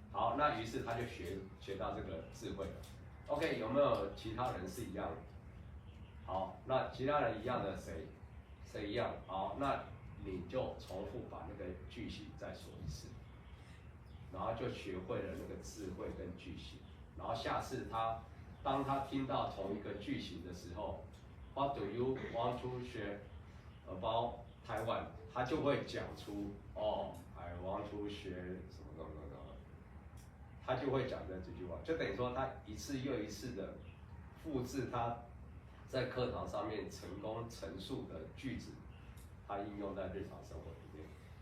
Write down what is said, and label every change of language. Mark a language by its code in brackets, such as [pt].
[zh] 好，那于是他就学到这个智慧了。OK， 有没有其他人是一样的？好，那其他人一样的谁一样？好，那你就重复把那个句型再说一次，然后就学会了那个智慧跟句型。然后下次当他听到同一个句型的时候 ， [en] What do you want to share about Taiwan？ [zh] 他就会讲出 [en] I want to share [zh] 什么，他就会讲这句话，就等于说他一次又一次的复制他在课堂上面成功陈述的句子，他应用在日常生活里面。